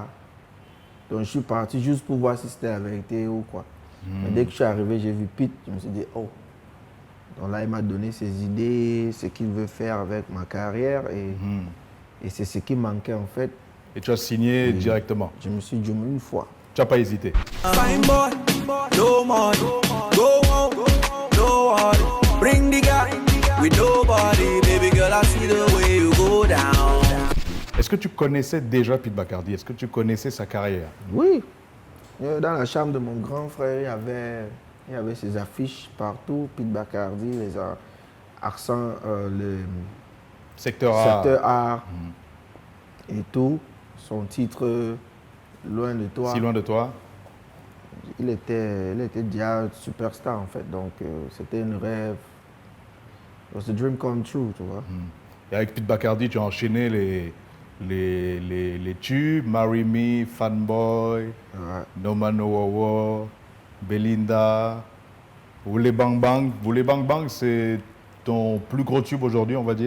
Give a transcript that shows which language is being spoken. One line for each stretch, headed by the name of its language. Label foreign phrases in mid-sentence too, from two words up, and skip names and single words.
French: Donc je suis parti juste pour voir si c'était la vérité ou quoi. Mais dès que je suis arrivé, j'ai vu Pete, je me suis dit, oh. Donc là, il m'a donné ses idées, ce qu'il veut faire avec ma carrière. Et c'est ce qui manquait en fait. Et tu as signé directement? Je me suis dit une fois. Tu n'as pas hésité?
English: Fine boy, no money, go home, no worry. Bring the guy with nobody, baby girl. I see the way you go down.
French: Est-ce que tu connaissais déjà Pete Bacardi? Est-ce que tu connaissais sa carrière? Oui. Dans la chambre de mon grand frère, il y avait ses affiches partout. Pete Bacardi, les accents, le Secteur A. A et tout. Son titre, Loin de toi. Si loin de toi. Il était déjà superstar en fait. Donc c'était un rêve.
English: It was a dream come true,
French: tu vois. Et avec Pete Bacardi, tu as enchaîné les tubes, Marry Me, Fanboy, Ouais. No Man No Wawa, Belinda, Voulez Bang Bang. Voulez Bang Bang, c'est ton plus gros tube aujourd'hui, on va dire?